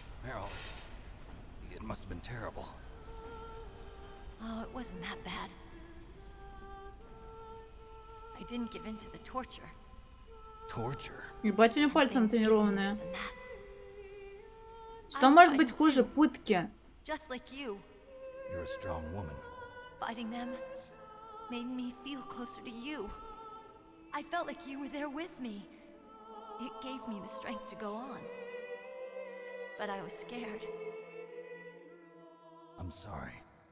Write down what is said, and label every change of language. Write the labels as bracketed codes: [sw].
[en] Meryl, it must have been terrible. Oh, it wasn't that bad. I didn't give in to the torture. Torture? [ru] Ебать, у него пальцы натренированные. [en] Than that. [ru] Что может быть хуже пытки? [en] Just like you, You're a strong woman. fighting them made me feel closer to you. I felt like you were there with me. It gave me the strength to go on. But I was scared. I'm sorry.